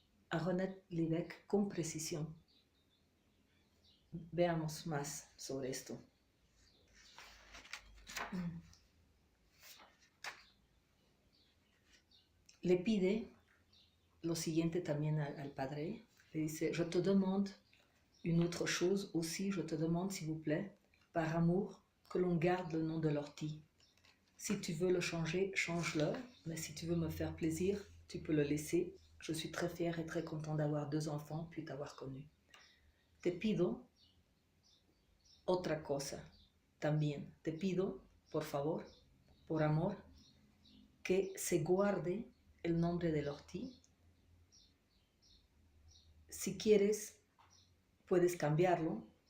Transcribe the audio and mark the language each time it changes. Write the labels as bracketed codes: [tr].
[es] A René Lévesque con precisión. Veamos más sobre esto. Le pide lo siguiente también al padre. Le dice, [fr] je te demande une autre chose aussi, je te demande s'il vous plaît, par amour, que l'on garde le nom de l'ortie. Si tu veux le changer, change-le, mais si tu veux me faire plaisir, tu peux le laisser. Je suis très fière et très content d'avoir 2 enfants, puis t'avoir connu. [es] Te pido otra cosa también. Te pido, por favor, por amor, que se guarde el nombre del Ortiz. Si quieres, puedes cambiarlo.